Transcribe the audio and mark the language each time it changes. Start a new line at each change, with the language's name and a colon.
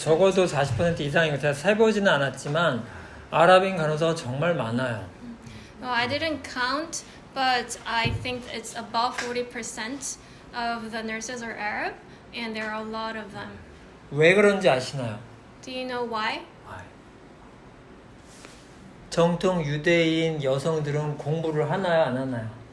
Korean: 적어도 40% 이상이고 제가 세보지는 않았지만 아랍인 간호사가 정말 많아요.
English: Well, I didn't count, but I think it's above 40% of the nurses are Arab, and there are a lot of them.
Korean: 왜 그런지 아시나요?
English: Do you know why?
Korean: 정통 유대인 여성들은 공부를 하나요, 안 하나요?